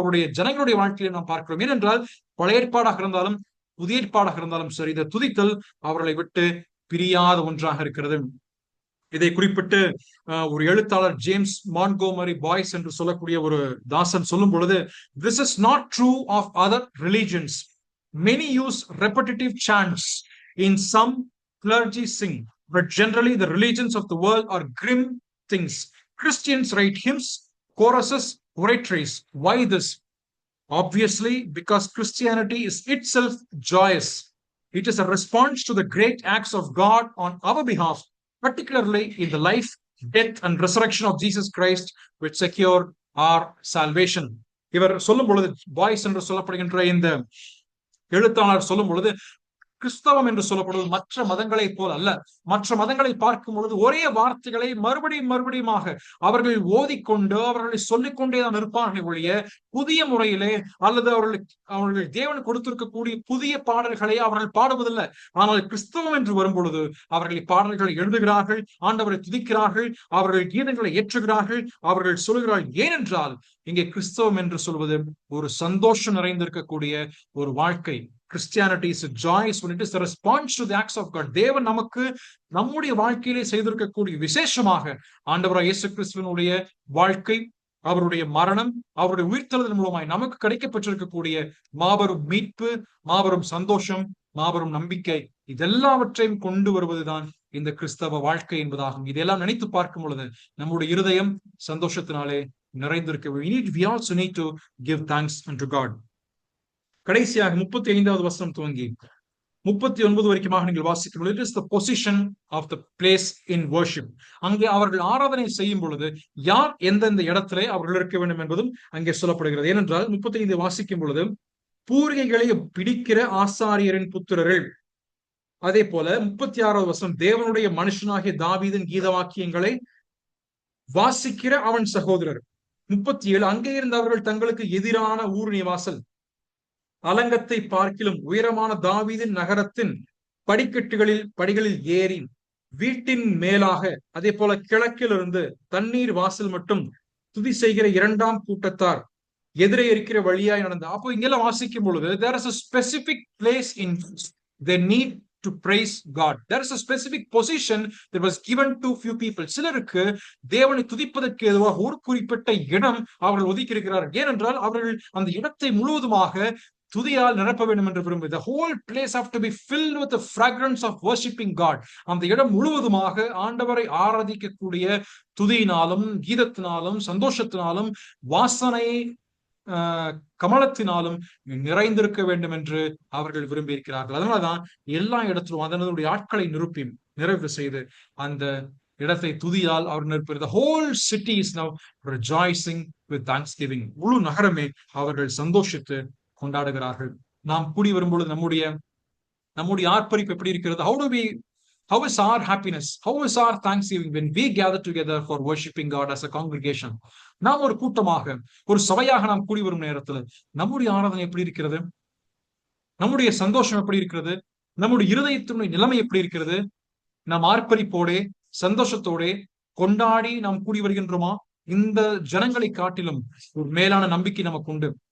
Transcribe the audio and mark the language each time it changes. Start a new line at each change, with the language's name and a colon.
Tamil: அவருடைய ஜனங்களுடைய வாழ்க்கையில நாம் பார்க்கிறோம். ஏனென்றால் பழைய ஏற்பாடாக இருந்தாலும் புதிய ஏற்பாடாக இருந்தாலும் சரி, இந்த துதித்தல் அவர்களை விட்டு பிரியாத ஒன்றாக இருக்கிறது. இதை குறிப்பிட்டு ஒரு எழுத்தாளர் ஜேம்ஸ் மான்ட்கோமரி பாய்ஸ் என்று சொல்லக்கூடிய ஒரு தாசன் சொல்லும் பொழுது,
English: this is not true of other religions. Many use repetitive chants. In some clergy sing, but generally the religions of the world are grim things. Christians write hymns, choruses, oratories. Why this? Obviously, because Christianity is itself joyous. It is a response to the great acts of God on our behalf, particularly in the life, death and resurrection of Jesus Christ, which secure our salvation.
Tamil: இவர் சொல்லும் பொழுது, boys என்று சொல்லப்படுகின்ற இந்த எழுத்தாளர் சொல்லும் பொழுது, கிறிஸ்தவம் என்று சொல்லப்படுவது மற்ற மதங்களை போல் அல்ல. மற்ற மதங்களை பார்க்கும் பொழுது ஒரே வார்த்தைகளை மறுபடியுமாக அவர்கள் ஓதிக்கொண்டு அவர்களை சொல்லிக் கொண்டேதான் இருப்பார்கள் ஒழிய புதிய முறையிலே அல்லது அவர்கள் தேவன் கொடுத்திருக்கக்கூடிய புதிய பாடல்களை அவர்கள் பாடுவதில்லை. ஆனால் கிறிஸ்தவம் என்று வரும் பொழுது அவர்கள் பாடல்களை எழுதுகிறார்கள், ஆண்டவரை துதிக்கிறார்கள், அவர்கள் கீதங்களை ஏற்றுகிறார்கள், அவர்கள் சொல்கிறார்கள். ஏனென்றால் இங்கே கிறிஸ்தவம் என்று சொல்வது ஒரு சந்தோஷம் நிறைந்திருக்கக்கூடிய ஒரு வாழ்க்கை.
English: Christianity is a joyous when it is the response to the acts of God.
Tamil: தேவன் நமக்கு நம்முடைய வாழ்க்கையிலே செய்திருக்கக்கூடிய விசேஷமாக ஆண்டவராகிய இயேசு கிறிஸ்துவினுடைய வாழ்க்கை, அவருடைய மரணம், அவருடைய உயிர்த்தெழுதல் மூலமாய் நமக்கு கிடைக்கப்பட்டிருக்கக்கூடிய மாபெரும் மீட்பு, மாபெரும் சந்தோஷம், மாபெரும் நம்பிக்கை, இதெல்லாவற்றையும் கொண்டு வருவதுதான் இந்த கிறிஸ்தவ வாழ்க்கை என்பதாகும். இதெல்லாம் நினைத்து பார்க்கும் பொழுது நம்முடைய இருதயம் சந்தோஷத்தினாலே நிறைந்திருக்க.
English: We also need to give thanks unto God.
Tamil: கடைசியாக 35வது வசனம் துவங்கி 39 வரைக்குமாக நீங்கள் வாசிக்கும்.
English: It is the position of the place in worship.
Tamil: அங்கே அவர்கள் ஆராதனை செய்யும் பொழுது யார் எந்தெந்த இடத்திலே அவர்கள் இருக்க வேண்டும் என்பதும் அங்கே சொல்லப்படுகிறது. ஏனென்றால் 35 வாசிக்கும் பொழுது பூரிகைகளை பிடிக்கிற ஆசாரியரின் புத்திரர்கள், அதே போல 36வது வசனம் தேவனுடைய மனுஷனாகிய தாவீதின் கீத வாக்கியங்களை வாசிக்கிற அவன் சகோதரர். 37 அங்கே இருந்தவர்கள் தங்களுக்கு எதிரான ஊர் நிவாசல் அலங்கத்தை பார்க்கிலும் உயரமான தாவீதின் நகரத்தின் படிகளில் ஏறி வீட்டின் மேலாக, அதே போல கிழக்கிலிருந்து தண்ணீர் வாசல் மட்டும் துதி செய்கிற இரண்டாம் கூட்டத்தார் எதிரே இருக்கிற வழியாய் நடந்த. அப்போ இங்கெல்லாம் வாசிக்கும் பொழுது
English: there is a specific place in they need to praise God. There is a specific position that was given to few people.
Tamil: சிலருக்கு தேவனை துதிப்பதற்கு ஏதுவாக ஒரு குறிப்பிட்ட இடம் அவர்கள் ஒதுக்கி இருக்கிறார்கள். ஏனென்றால் அவர்கள் அந்த இடத்தை முழுவதுமாக துதியால் நிரப்ப வேண்டும் என்று விரும்புவது.
English: The whole place have to be filled with the fragrance of worshiping God.
Tamil: அந்த இடம் முழுவதுமாக ஆண்டவரை ஆராதிக்கக்கூடிய துதியினாலும் கீதத்தினாலும் சந்தோஷத்தினாலும் வாசனை கமலத்தினாலும் நிறைந்திருக்க வேண்டும் என்று அவர்கள் விரும்பி இருக்கிறார்கள். அதனாலதான் எல்லா இடத்திலும் அதனுடைய ஆட்களை நிரப்பி நிறைவு செய்து அந்த இடத்தை துதியால் அவர் நிற்பது.
English: The whole city is now rejoicing with thanksgiving.
Tamil: முழு நகரமே அவர்கள் சந்தோஷித்து கொண்டாடுகிறார்கள். நாம் கூடி வரும்பொழுது நம்முடைய ஆர்ப்பரிப்பு எப்படி இருக்கிறது?
English: How do we How is our happiness? How is our thanksgiving when we gather together for worshiping God as a congregation?
Tamil: நாம் ஒரு கூட்டமாக, ஒரு சபையாக நாம் கூடி வரும் நேரத்துல நம்முடைய ஆராதனை எப்படி இருக்கிறது? நம்முடைய சந்தோஷம் எப்படி இருக்கிறது? நம்முடைய இருதயத்தினுடைய நிலைமை எப்படி இருக்கிறது? நாம் ஆர்ப்பரிப்போடே சந்தோஷத்தோடே கொண்டாடி நாம் கூடி வருகின்றோமா? இந்த ஜனங்களை காட்டிலும் ஒரு மேலான நம்பிக்கை நமக்கு உண்டு.